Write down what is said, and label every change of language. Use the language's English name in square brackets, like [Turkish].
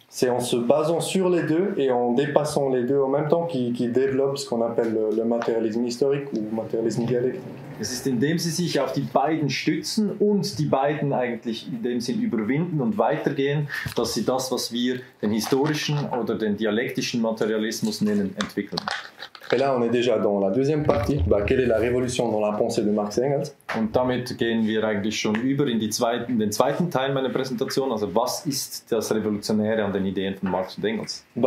[French] C'est en se basant sur les deux et en dépassant les deux en même temps qu'ils développent ce qu'on appelle le matérialisme historique ou matérialisme dialectique. [German] Es ist, indem sie sich auf die beiden stützen und die beiden eigentlich in dem Sinn überwinden und weitergehen, dass sie das, was wir den historischen oder den dialektischen Materialismus nennen, entwickeln. [French] Et là, on est déjà dans la deuxième partie. Quelle est la révolution dans la pensée de Marx et Engels? [German] Und damit gehen wir eigentlich schon über in den zweiten Teil meiner Präsentation. Also was ist das Revolutionäre an den Ideen von Marx und Engels?